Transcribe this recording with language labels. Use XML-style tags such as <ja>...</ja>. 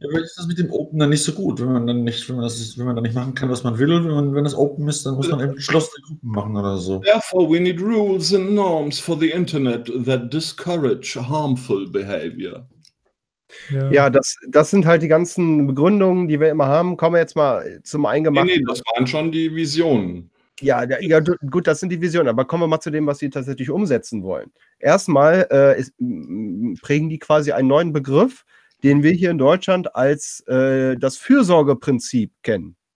<de>Ja, aber ist das mit dem Open dann nicht so gut, wenn man dann nicht machen kann, was man will, wenn es open ist, dann muss man eben geschlossene Gruppen machen oder so.</de> <en>Therefore we need rules and norms for the Internet that discourage harmful behavior.</en> <de>Ja, das sind halt die ganzen Begründungen, die wir immer haben. Kommen wir jetzt mal zum Eingemachten. Nee, das waren schon die Visionen. Ja, gut, das sind die Visionen. Aber kommen wir mal zu dem, was sie tatsächlich umsetzen wollen. Erstmal prägen die quasi einen neuen Begriff, den wir hier in Deutschland als das Fürsorgeprinzip kennen.</de>